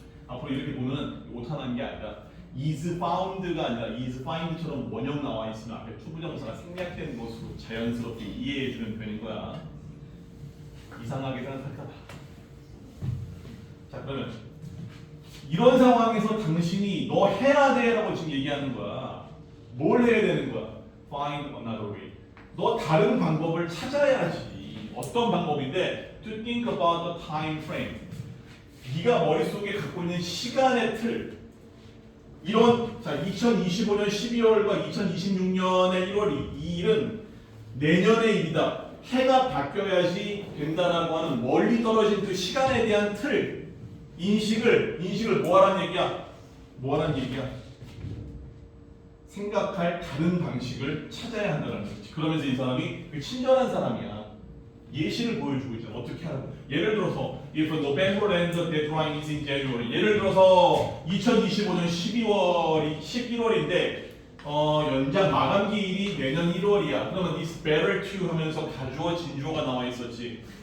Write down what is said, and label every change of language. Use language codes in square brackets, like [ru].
[ko] 앞으로 이렇게 보면은 오타난 게 아니라 is found가 아니라 is find처럼 원형 나와 있으면 앞에 투부정사가 생략된 것으로 자연스럽게 이해해주면 되는 거야. 이상하게 생각할까 봐. 자, 그러면 이런 상황에서 당신이 너 해야 돼라고 지금 얘기하는 거야. 뭘 해야 되는 거야? [en] Find another way. [ko] 너 다른 방법을 찾아야지. 어떤 방법인데? [en] To think about the time frame. [ko] 네가 머릿속에 갖고 있는 시간의 틀. 이런 자 2025년 12월과 2026년의 1월 2일은 내년의 일이다. 해가 바뀌어야지 된다라고 하는 멀리 떨어진 그 시간에 대한 틀. 인식을 뭐하라는 얘기야? 뭐하라는 얘기야? 생각할 다른 방식을 찾아야 한다는 거지. 그러면서 이 사람이 그 친절한 사람이야. 예시를 보여주고 있잖아. 어떻게 하는 거야. 예를 들어서 [en] if November ends the deadline is in January. [ko] 예를 들어서 2025년 11월인데 연장 마감 기일이 내년 1월이야. 그러면 [en] it's better to [ko] 하면서 가주어 진주어가 나와 있었지.